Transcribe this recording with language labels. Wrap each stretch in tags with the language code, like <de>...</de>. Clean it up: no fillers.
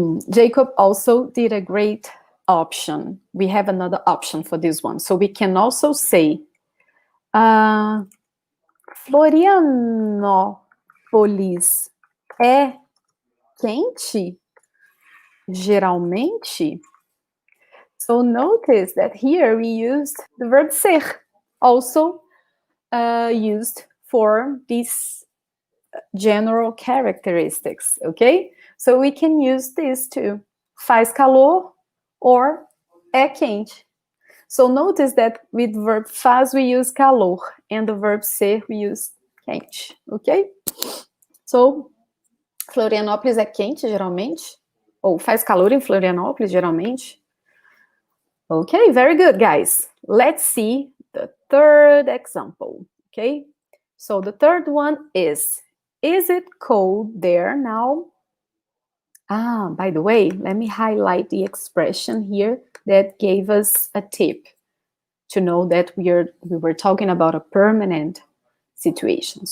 <en>Jacob also did a great option. We have another option for this one. So we can also say Florianópolis</en> <pt>é quente? Geralmente?</pt> <en>So notice that here we used the verb ser, also used for these general characteristics, okay? So we can use this too.</en> <pt>Faz calor or é quente.</pt> <en>So notice that with verb faz we use calor and the verb ser we use quente, okay?</en> <pt>So Florianópolis é quente geralmente? Ou faz calor em Florianópolis geralmente?</pt> <en>Okay, very good, guys. Let's see the third example, okay? So the third one is it cold there now? By the way, let me highlight the expression here that gave us a tip to know that we were talking about a permanent situation.</en>